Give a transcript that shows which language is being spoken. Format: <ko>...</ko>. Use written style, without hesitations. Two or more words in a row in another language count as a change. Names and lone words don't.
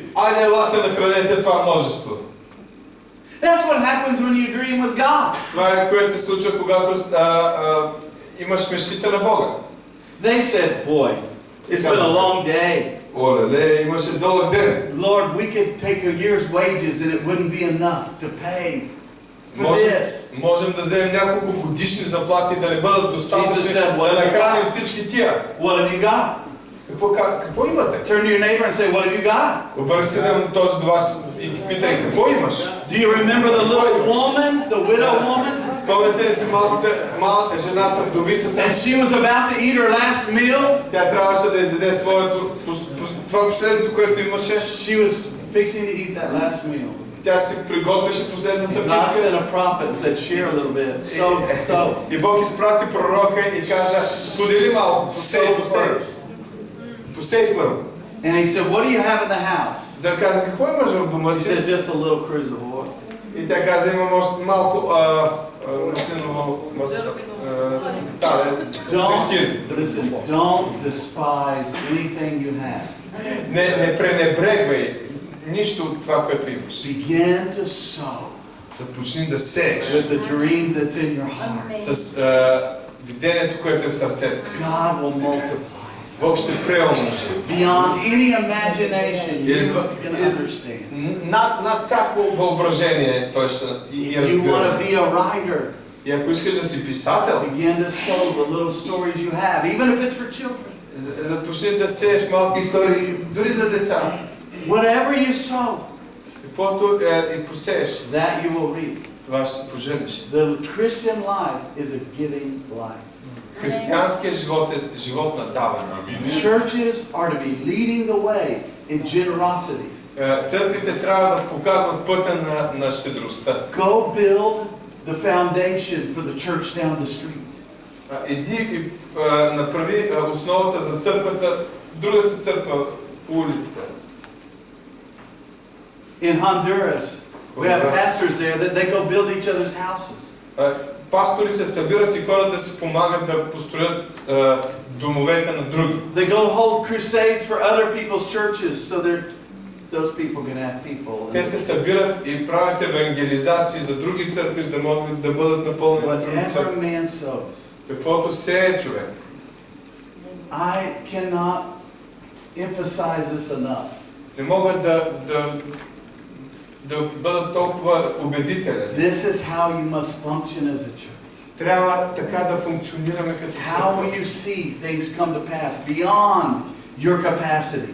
<bg>айде елате нахранете това множество.</bg> <en>That's what happens when you dream with God.</en> <bg>Това е което се случва, когато имаш мечтите на Бога.</bg> <en>They said, "Boy, it's been a long day.</en> <bg>Оле, имаше дълъг ден.</bg> <en>Lord, we could take a year's wages and it wouldn't be enough to pay for this."</en> <bg>Можем да вземем няколко годишни заплати да не бъдат достатъчни да нахраним всички тия.</bg> <en>What have you got?</en> <bg>Какво имате?</bg> <en>Turn to your neighbor and say, "What have you got?"</en> <bg>Обърни се към този до вас и питай, какво имаш?</bg> <en>Do you remember the little woman, the widow woman?</en> <bg>Спомняте ли си малка жената, вдовицата?</bg> <en>And she was about to eat her last meal.</en> <bg>Тя трябваше да изяде своето, това последното, което имаше.</bg> <en>She was fixing to eat that last meal.</en> <bg>Тя се приготвяше последната</bg> <en>God</en> <bg>битка.</bg> <en>sent a prophet and said, "Share a little bit." So.</en> <bg>И Бог изпрати пророка и каза, сподели малко, посей първо.</bg> <en>And he said, "What do you have in the house?"</en> <bg>Да каза, какво имаш в дома</bg> <en>She</en> <bg>си?</bg> <en>said, "Just a little cruse of oil."</en> <bg>И тя каза, имам още малко маслиново</bg> <en>Listen, don't despise anything you have.</en> <bg>Не пренебрегвай нищо от това, което имаш.</bg> <en>Begin to sow.</en> <bg>Започни да сееш</bg> <en>With the dream that's in your heart.</en> <bg>с видението, което е в сърцето.</bg> <en>God will multiply.</en> <bg>Бог ще преумножи.</bg> <en>Beyond any imagination you can understand.</en> <bg>Над всяко въображение той ще и</bg> <en>You want to</en> <bg>разбира.</bg> <en>be a writer.</en> <bg>И ако искаш да си писател,</bg> <en>Begin to sow the little stories you have, even if it's for children.</en> <bg>започни да сееш малки истории, дори за деца.</bg> <en>Whatever you sow,</en> <bg>Каквото и посееш,</bg> <en>that you will reap.</en> <bg>това ще поженеш.</bg> <en>The Christian life is a giving life.</en> <bg>Християнският живот е живот на даване.</bg> <en>Churches are to be leading the way in generosity.</en> <bg>Църквите трябва да показват пътя на щедростта.</bg> <en>Go build the foundation for the church down the street.</en> <bg>Иди и направи основата за църквата, другата църква по улицата.</bg> <en>In Honduras, we have pastors there that they go build each other's houses.</en> <bg>Пастори се събират и хората да си помагат да построят домовете на други.</bg> <en>They go hold crusades for other people's churches so their those people can have people.</en> <bg>Те се събират и правят евангелизации за други църкви, за да могат да бъдат напълнени други</bg> <en>Whatever</en> <bg>църкви.</bg> <en>man sows.</en> <bg>Каквото сее човек.</bg> <en>I cannot emphasize this enough.</en> <bg>Не могат да бъдат толкова убедителен.</bg> <en>This is how you must function as a church.</en> <bg>Трябва така да функционираме като</bg> <en>How</en> <bg>църква.</bg> <en>will you see things come to pass beyond your capacity?</en>